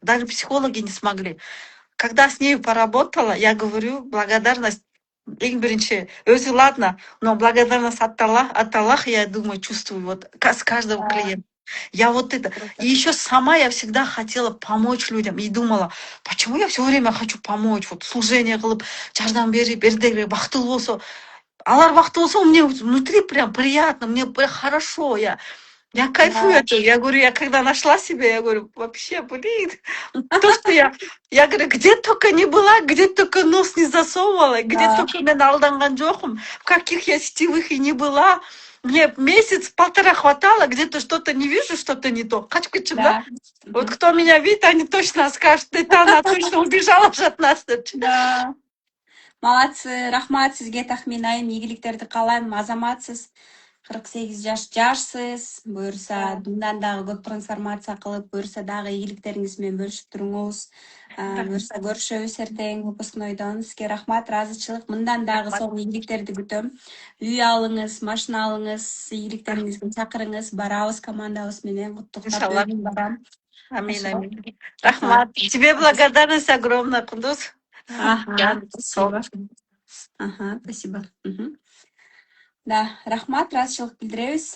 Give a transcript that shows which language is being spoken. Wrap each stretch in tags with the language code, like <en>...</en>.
<ru>Даже психологи не смогли. Когда с ней поработала, я говорю, благодарность,</ru> <kk>ең бірінші, өзі</kk> <ru>ладно, но благодарность от Аллаха, я думаю, чувствую вот с каждого клиента. Я вот это. И еще сама я всегда хотела помочь людям. И думала, почему я все время хочу помочь?</ru> <ky>Вот служение кылып, жардам берип, эрдегире бактылуу болсо. Алар бактылуу болсо,</ky> <ru>мне внутри прям приятно, мне хорошо. Я кайфую от этого. Я говорю, я когда нашла себя, я говорю, вообще, блин, то, что я говорю, где только не была, где только нос не засовывала, где только</ru> <ky>мен алданган жокум,</ky> <ru>в каких я сетевых и не была. Мне месяц-полтора хватало, где-то что-то не вижу, что-то не то. Качкачем, да? Вот кто меня видит, они точно скажут, это она точно убежала же от нас.</ru> <ky>Да.</ky> <ru>Молодцы,</ru> <ky>рахмат сизге тахмин айым, ийгиликтерди каалайм, азаматсыз. 48 жашсыз, буюрса мындан дагы көп трансформация кылып, буюрса дагы ийгиликтериңиз менен бөлүшүп туруңуз. Буюрса көрүшөбүз эртең выпускнойдон. Сизге рахмат, ыраазычылык. Мындан дагы сонун ийгиликтерди күтөм. Үй алыңыз, машина алыңыз, ийгиликтериңизге чакырыңыз, барабыз командабыз менен, куттуктап өзүм барам. Амин, амин. Рахмат.</ky> <ru>Тебе благодарность огромная, Кундуз. Спасибо. Спасибо.</ru> <ky>Да, рахмат, ыраазычылык билдиребиз.</ky>